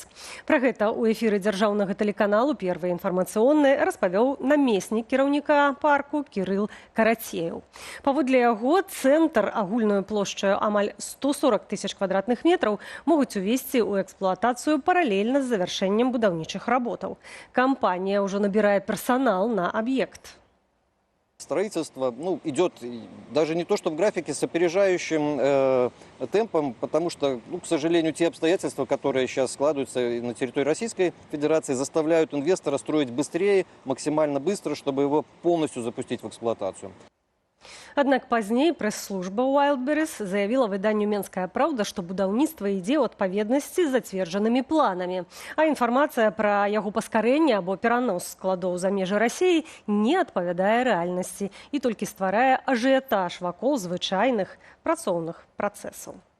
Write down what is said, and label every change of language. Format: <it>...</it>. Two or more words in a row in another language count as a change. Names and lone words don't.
<be>Пра гэта ў эфіры дзяржаўнага тэлеканалу «Первый інфармацыйны» распавёў намеснік кіраўніка парку Кірыл Карацеў. Паводле яго, цэнтр агульнаю плошчаю амаль 140 тысяч квадратных метраў могуць увесці ў эксплуатацыю паралельна з завяршэннем будаўнічых работаў. Кампанія ўжо набірае персанал на аб'ект.</be> <ru>Строительство идет даже не то, что в графике, с опережающим темпом, потому что, к сожалению, те обстоятельства, которые сейчас складываются на территории Российской Федерации, заставляют инвестора строить быстрее, максимально быстро, чтобы его полностью запустить в эксплуатацию.</ru> <be>Аднак пазней прэс-служба Wildberries заявіла выданню «Менская праўда», што будаўніцтва ідзе ў адпаведнасці з зацверджанымі планамі. А інфармацыя пра яго паскарэнне або перанос складоў за межы Расіі не адпавядае рэальнасці і толькі стварае ажыятаж вакол звычайных працоўных працэсаў.</be>